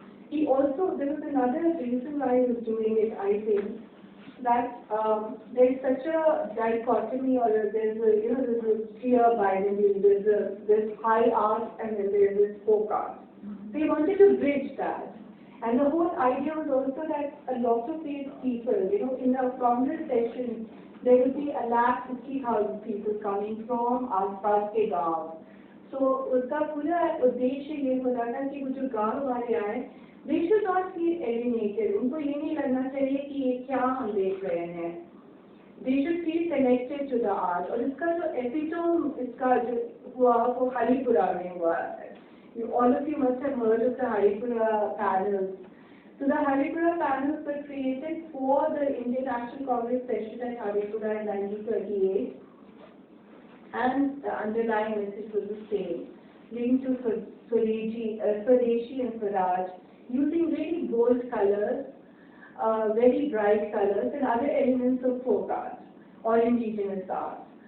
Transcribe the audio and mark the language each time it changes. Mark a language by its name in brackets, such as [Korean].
[English] He also, there was another reason why he was doing it, I think, that there's such a dichotomy, or there's a clear binary, there's high art and then there's this folk art. So he wanted to bridge that. And the whole idea was also that a lot of these people, in the Congress session, there would be 1,50,000 people coming from [Hindi] आसपास के गांव. So उसका पूरा उद्देश्य ये होता था कि वो जो गांव वाले आए, [English] they should not feel alienated. [Hindi] उनको ये नहीं लगना चाहिए कि ये क्या हम देख रहे हैं. [English] They should feel connected to the art. [Hindi] और इसका जो epitome इसका जो हुआ वो हरिपुरा में हुआ. [English] All of you must have heard of the Haripura panels. So the Haripura panels were created for the Indian National Congress session at Haripura in 1938, and the underlying message was the same, linked to Swadeshi and Swaraj, using really bold colors, very bright colors, and other elements of folk art or indigenous art.